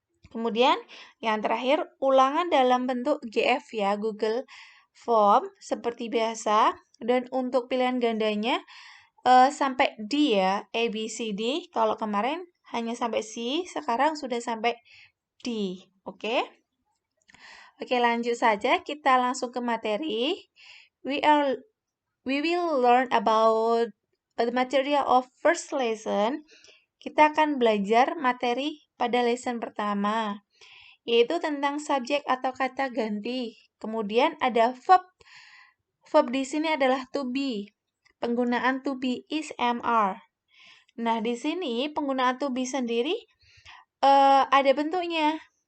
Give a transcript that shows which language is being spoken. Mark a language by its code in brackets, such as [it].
[id] Kemudian yang terakhir, ulangan dalam bentuk GF ya, Google Form seperti biasa. Dan untuk pilihan gandanya sampai D ya, A, B, C, D. Kalau kemarin hanya sampai C, sekarang sudah sampai D. Oke? Oke, lanjut saja. Kita langsung ke materi. [en] We will learn about the material of first lesson. [id] Kita akan belajar materi pada lesson pertama, yaitu tentang subjek atau kata ganti. Kemudian ada verb. Verb di sini adalah to be. Penggunaan to be is MR. Nah, di sini penggunaan to be sendiri ada bentuknya.